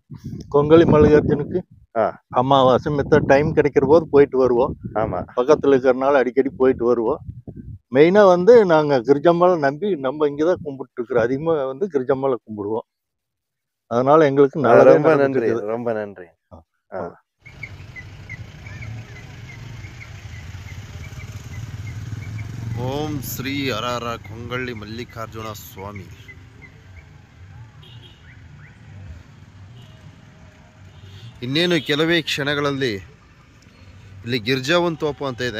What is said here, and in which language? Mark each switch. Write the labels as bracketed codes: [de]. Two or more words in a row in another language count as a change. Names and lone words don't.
[ta] கொங்கலி மல்லிகார்ஜுனுக்கு அமாவாசை மித்த டைம் கிடைக்கிற போது போயிட்டு வருவோம். பக்கத்துல இருக்கிறனால அடிக்கடி போயிட்டு வருவோம். மெயினா நாங்க கிரிஜம்மாவை நம்பி நம்ம இங்கதான் கும்பிட்டு இருக்கிறோம். அதிகமா கிரிஜம்மாவை கும்பிடுவோம். அதனால எங்களுக்கு ரொம்ப நன்றி, ரொம்ப நன்றி. [kn] ಓಂ ಶ್ರೀ ಹರಹರ ಕೊಂಗಳ್ಳಿ ಮಲ್ಲಿಕಾರ್ಜುನ ಸ್ವಾಮಿ. ಇನ್ನೇನು ಕೆಲವೇ ಕ್ಷಣಗಳಲ್ಲಿ ಇಲ್ಲಿ ಗಿರ್ಜಾವನ್ ತೋಪು ಅಂತ ಇದೆ.